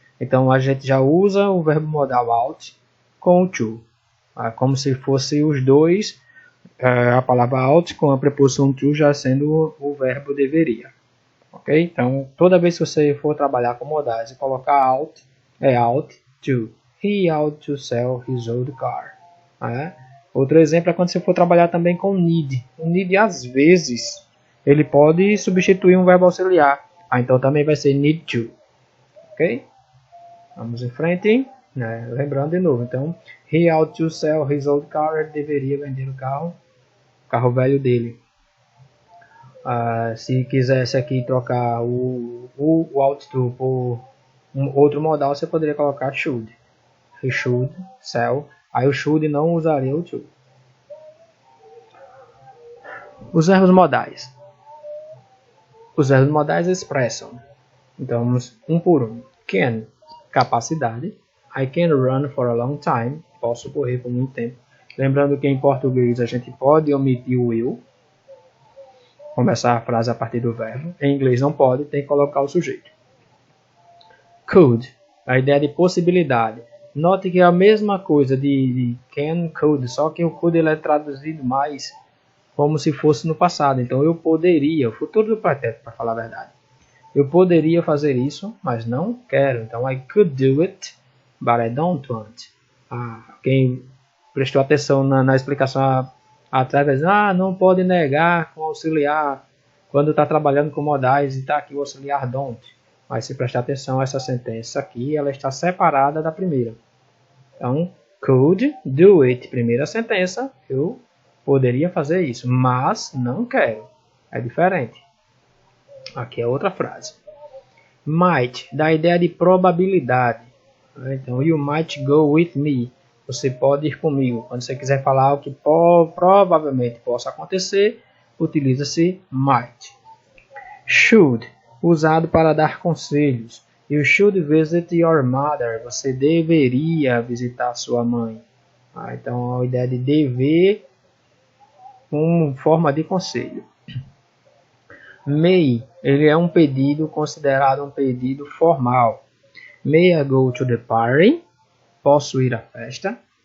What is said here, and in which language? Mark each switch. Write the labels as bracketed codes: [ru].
[pt] Então a gente já usa o verbo modal ought com o to, como se fosse os dois, a palavra ought com a preposição to já sendo o verbo deveria. Ok? Então toda vez que você for trabalhar com modais e colocar ought, é ought to. [en] He ought to sell his old car. [pt] Outro exemplo é quando você for trabalhar também com need. O need, às vezes, ele pode substituir um verbo auxiliar. Então também vai ser need to. Ok? Vamos em frente. Lembrando de novo. [en] Então, he ought to sell his old car. [pt] Ele deveria vender o carro velho dele. Se quisesse aqui trocar o ought to por um outro modal, você poderia colocar should. [en] He should sell. [pt] Aí o should não usaria o to. Os verbos modais. Os verbos modais expressam. Então vamos um por um. Can, capacidade. [en] I can run for a long time. [pt] Posso correr por muito tempo. Lembrando que em português a gente pode omitir o will. Começar a frase a partir do verbo. Em inglês não pode, tem que colocar o sujeito. Could, a ideia de possibilidade. Note que é a mesma coisa de can, could, só que o could ele é traduzido mais como se fosse no passado. Então eu poderia, o futuro do pretérito, para falar a verdade. Eu poderia fazer isso, mas não quero. [en] Então I could do it, but I don't want. [pt] Quem prestou atenção na explicação atrás, não pode negar com auxiliar quando está trabalhando com modais e está aqui o auxiliar don't. Mas se prestar atenção, essa sentença aqui ela está separada da primeira. Então, [en] could do it, [pt] primeira sentença, eu poderia fazer isso, mas não quero. É diferente. Aqui é outra frase. Might, dá ideia de probabilidade. [en] Então, you might go with me. [pt] Você pode ir comigo. Quando você quiser falar o que provavelmente possa acontecer, utiliza-se might. Should, usado para dar conselhos. [en] You should visit your mother. [pt] Você deveria visitar sua mãe. Então, a ideia de dever como forma de conselho. May, ele é um pedido considerado um pedido formal. [en] May I go to the party? [pt] Posso ir à festa?